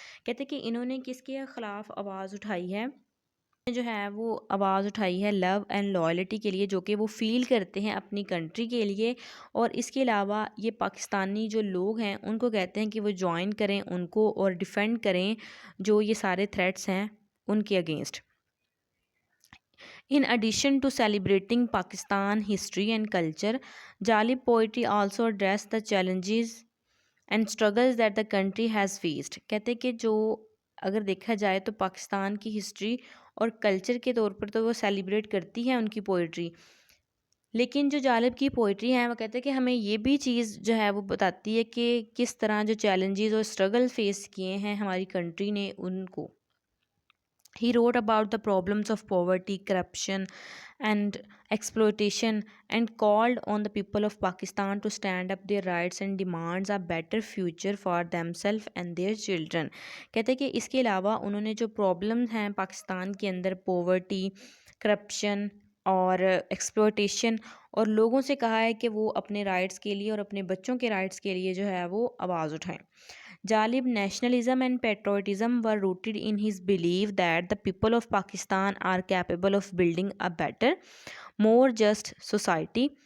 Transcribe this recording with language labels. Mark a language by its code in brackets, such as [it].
[ur] کہتے کہ انہوں نے کس کے خلاف آواز اٹھائی ہے، جو ہے وہ آواز اٹھائی ہے لو اینڈ لائلٹی کے لیے، جو کہ وہ فیل کرتے ہیں اپنی کنٹری کے لیے. اور اس کے علاوہ یہ پاکستانی جو لوگ ہیں ان کو کہتے ہیں کہ وہ جوائن کریں ان کو اور ڈیفینڈ کریں جو یہ سارے تھریٹس ہیں ان کے against. [en] In addition to celebrating Pakistan history and culture, Jalib poetry also addressed the challenges and struggles that the country has faced. [ur] کہتے کہ جو اگر دیکھا جائے تو پاکستان کی ہسٹری اور کلچر کے طور پر تو وہ سیلیبریٹ کرتی ہے ان کی پوئٹری، لیکن جو جالب کی پوئٹری ہے وہ کہتے ہیں کہ ہمیں یہ بھی چیز جو ہے وہ بتاتی ہے کہ کس طرح جو چیلنجز اور اسٹرگل فیس کیے ہیں ہماری کنٹری نے ان کو. [en] He wrote about the problems of poverty, corruption, and exploitation, and called on the people of Pakistan to stand up their rights and demands a better future for themselves and their children. [ur] کہتے ہیں کہ اس کے علاوہ انہوں نے جو problem ہیں پاکستان کے اندر، پاورٹی، کرپشن اور ایکسپلوٹیشن، اور لوگوں سے کہا ہے کہ وہ اپنے رائٹس کے لیے اور اپنے بچوں کے رائٹس کے لیے جو ہے وہ آواز اٹھائیں. [en] Jalib nationalism and patriotism were rooted in his belief that the people of Pakistan are capable of building a better, more just society.